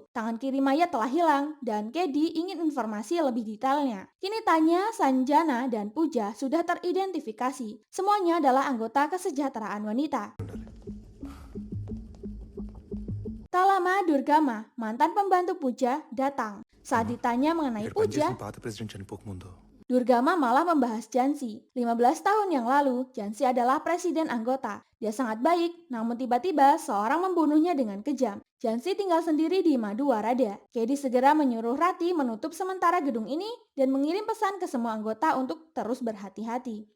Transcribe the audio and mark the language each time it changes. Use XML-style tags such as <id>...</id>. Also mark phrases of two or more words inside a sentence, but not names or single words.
<id>Tangan kiri mayat telah hilang dan KD ingin informasi lebih detailnya. Kini Tanya, Sanjana, dan Puja sudah teridentifikasi. Semuanya adalah anggota kesejahteraan wanita. Tak lama Durgama, mantan pembantu Puja, datang. Saat ditanya mengenai</id> <te>ఇక్కడ</te> <id>Puja,</id> <te>పనిచేసిన పాత ప్రెసిడెంట్ చనిపోకముందు</te> <id>Durgama malah membahas Jansi. 15 tahun yang lalu, Jansi adalah presiden anggota. Dia sangat baik, namun tiba-tiba seorang membunuhnya dengan kejam. Jansi tinggal sendiri di Maduwarada. Kedi segera menyuruh Rati menutup sementara gedung ini dan mengirim pesan ke semua anggota untuk terus berhati-hati.</id>